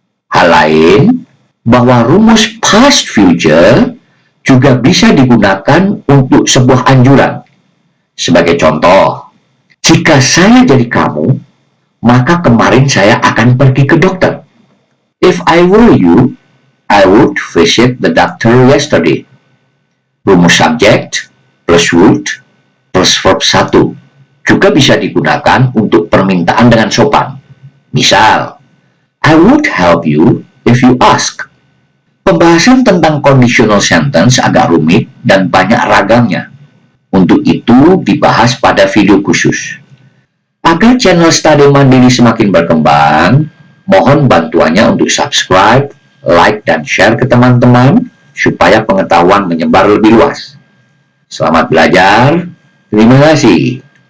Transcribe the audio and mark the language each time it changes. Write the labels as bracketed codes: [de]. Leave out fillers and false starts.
[id] Hal lain, bahwa rumus past future juga bisa digunakan untuk sebuah anjuran. Sebagai contoh, jika saya jadi kamu, maka kemarin saya akan pergi ke dokter. [en] If I were you, I would visit the doctor yesterday. [id] Rumus subject plus would plus verb 1 juga bisa digunakan untuk permintaan dengan sopan. [en] Misal, I would help you if you ask. [id] Pembahasan tentang conditional sentence agak rumit dan banyak ragamnya. Untuk itu dibahas pada video khusus. Agar channel Study Mandiri semakin berkembang, mohon bantuannya untuk subscribe, like, dan share ke teman-teman supaya pengetahuan menyebar lebih luas. Selamat belajar. Terima kasih.